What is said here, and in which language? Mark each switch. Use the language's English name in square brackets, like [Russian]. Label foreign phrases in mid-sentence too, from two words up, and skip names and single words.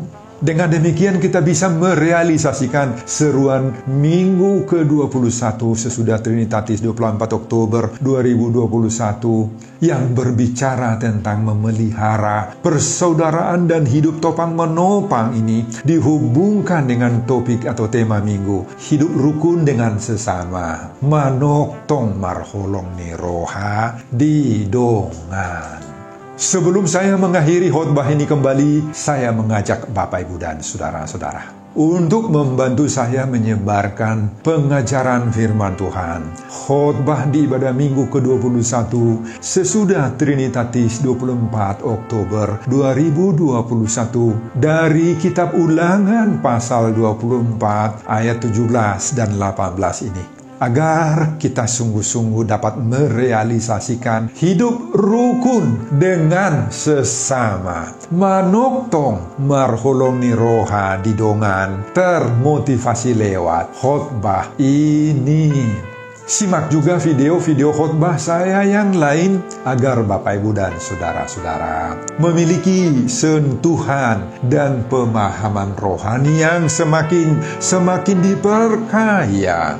[Indonesian] Dengan demikian kita bisa merealisasikan seruan Minggu ke-21 sesudah Trinitatis 24 Oktober 2021 yang berbicara tentang memelihara persaudaraan dan hidup topang menopang ini dihubungkan dengan topik atau tema Minggu, hidup rukun dengan sesama, [Batak Toba] manoktong marholong niroha di dongan. [Indonesian] Sebelum saya mengakhiri khotbah ini kembali, saya mengajak Bapak, Ibu, dan saudara-saudara untuk membantu saya menyebarkan pengajaran firman Tuhan. Khotbah di ibadah Minggu ke-21 sesudah Trinitatis 24 Oktober 2021 dari kitab Ulangan pasal 24 ayat 17 dan 18 ini, agar kita sungguh-sungguh dapat merealisasikan hidup rukun dengan sesama. [Batak Toba] Manoktong marholong niroha didongan, [Indonesian] termotivasi lewat khotbah ini. Simak juga video-video khotbah saya yang lain agar Bapak, Ibu, dan saudara-saudara memiliki sentuhan dan pemahaman rohani yang semakin diperkaya.